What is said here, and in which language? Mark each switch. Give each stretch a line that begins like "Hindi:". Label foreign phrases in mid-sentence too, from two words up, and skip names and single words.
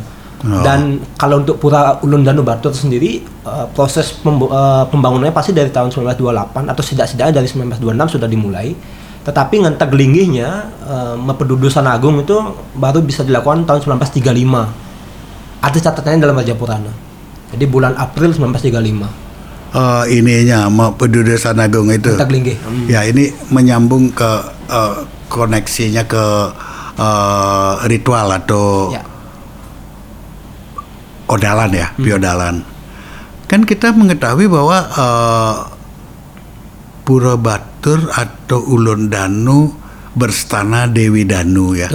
Indonesian: Dan kalau untuk Pura Ulun Danu Batur sendiri proses pembangunannya pasti dari tahun 1928 atau setidaknya dari 1926 sudah dimulai. Tetapi ngentek linggihnya Mempedudusan Agung itu baru bisa dilakukan tahun 1935. Ada catatannya dalam Raja Purana. Jadi bulan April 1935. Ininya Mempedudusan Agung itu. Ngentek linggih. Ya, ini menyambung ke koneksinya ke ritual atau odalan ya, piodalan. Kan kita mengetahui bahwa Pura Batur atau Ulun Danu berstana Dewi Danu ya.